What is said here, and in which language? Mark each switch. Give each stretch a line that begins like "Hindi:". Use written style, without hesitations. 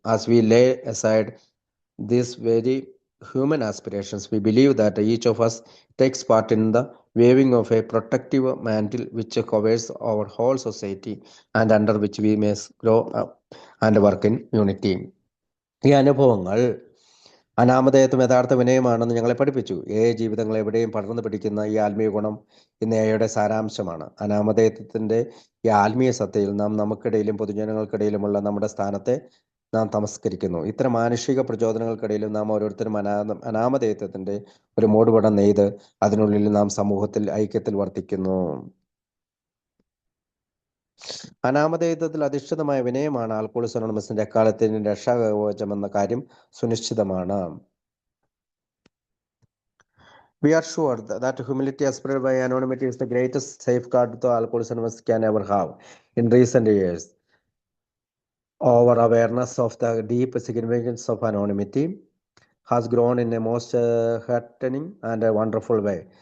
English: As we lay aside these very human aspirations, we believe that each of us takes part in the waving of a protective mantle which covers our whole society and under which we may grow up and work in unity.
Malayalam: ഈ അനുഭവങ്ങൾ അനാമധേയത്വം യഥാർത്ഥ വിനയമാണെന്ന് ഞങ്ങളെ പഠിപ്പിച്ചു. ജീവിതങ്ങൾ എവിടെയും പടർന്നു പിടിക്കുന്ന ഈ ആത്മീയ ഗുണം ഇന്ന് എയുടെ സാരാംശമാണ്. അനാമധേയത്വത്തിന്റെ ഈ ആത്മീയ സത്തയിൽ നാം നമുക്കിടയിലും പൊതുജനങ്ങൾക്കിടയിലുമുള്ള നമ്മുടെ സ്ഥാനത്തെ നാം തമസ്കരിക്കുന്നു. ഇത്തരം മാനുഷിക പ്രചോദനങ്ങൾക്കിടയിലും നാം ഓരോരുത്തരും അനാമധേയത്വത്തിന്റെ ഒരു മൂടുപടം നെയ്ത് അതിനുള്ളിൽ നാം സമൂഹത്തിൽ ഐക്യത്തിൽ വർത്തിക്കുന്നു. അനാമധേയത്വത്തിൽ അധിഷ്ഠിതമായ വിനയമാണ് ആൽക്കഹോളിക്സ് അനോണിമസിന്റെ എക്കാലത്തിന്റെ രക്ഷാകവചമെന്ന കാര്യം സുനിശ്ചിതമാണ്.
English: We are sure that humility aspired by anonymity is the greatest safeguard the Alcoholics Anonymous can ever have. In recent years, our awareness of the deep significance of anonymity has grown in a most heartening and a wonderful way.